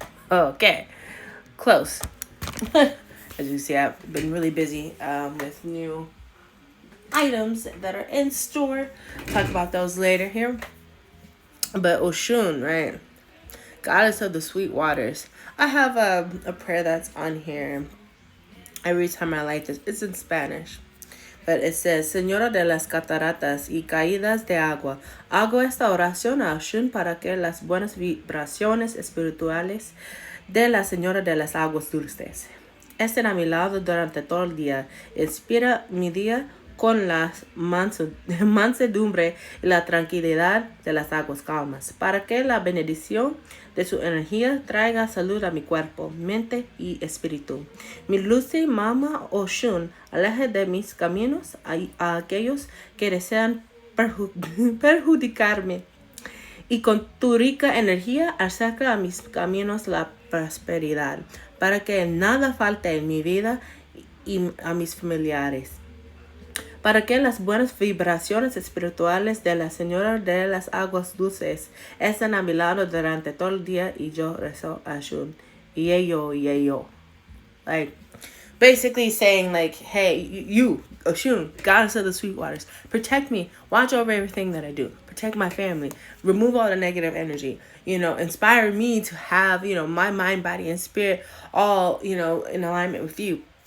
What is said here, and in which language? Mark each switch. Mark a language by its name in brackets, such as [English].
[English] Okay, close. As you see, I've been really busy with new items that are in store. Talk about those later here. But Oshun, right? Goddess of the sweet waters. I have a prayer that's on here. Every time I like this, it's in Spanish. But it says, [Spanish] Señora de las cataratas y caídas de agua, hago esta oración a Oshun para que las buenas vibraciones espirituales de la Señora de las aguas dulces estén a mi lado durante todo el día. Inspira mi día con la mansedumbre y la tranquilidad de las aguas calmas, para que la bendición de su energía traiga salud a mi cuerpo, mente y espíritu. Mi dulce Mama Oshun, aleje de mis caminos a aquellos que desean perjudicarme, y con tu rica energía acerca a mis caminos la prosperidad, para que nada falte en mi vida y a mis familiares. Para que las buenas vibraciones espirituales de la Señora de las Aguas Dulces estén a mi lado durante todo el día y yo rezo a Oshun. [English] Yayo. Like, basically saying hey, you, Oshun, goddess of the sweet waters, protect me. Watch over everything that I do. Protect my family. Remove all the negative energy. Inspire me to have, my mind, body, and spirit all, in alignment with you.